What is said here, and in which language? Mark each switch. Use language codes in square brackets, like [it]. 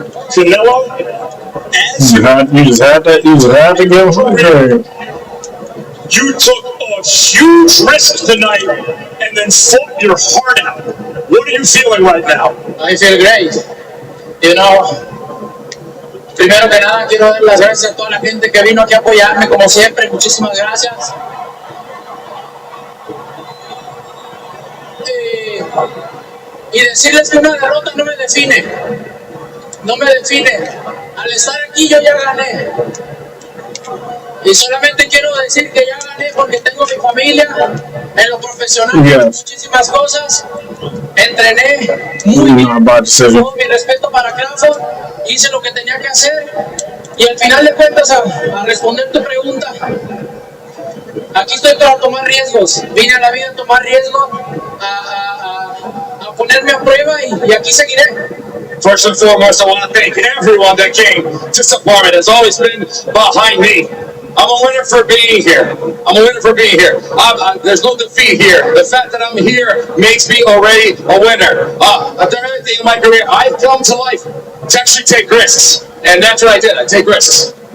[en] Canelo, you just had to give him some credit. You took a huge risk tonight and then fought your heart out. What are you feeling right now? I feel great. You know, [es] Primero que nada, quiero dar las gracias a toda la gente que vino aquí a apoyarme, como siempre. Muchísimas gracias. Y decirles que una derrota no me define. No me define. Al estar aquí yo ya gané. Y solamente quiero decir que ya gané porque tengo mi familia, en lo profesional, muchísimas cosas. Entrené muy bien, todo mi respeto para Crawford, hice lo que tenía que hacer. Y al final de cuentas, a responder tu pregunta, aquí estoy para tomar riesgos. Vine a la vida a tomar riesgos, a ponerme a prueba y aquí seguiré. [en] First and foremost, I want to thank everyone that came to support me, that's always been behind me. I'm a winner for being here. I'm a winner for being here. There's no defeat here. The fact that I'm here makes me already a winner. I've done everything in my career. I've come to life to actually take risks. And that's what I did. I take risks.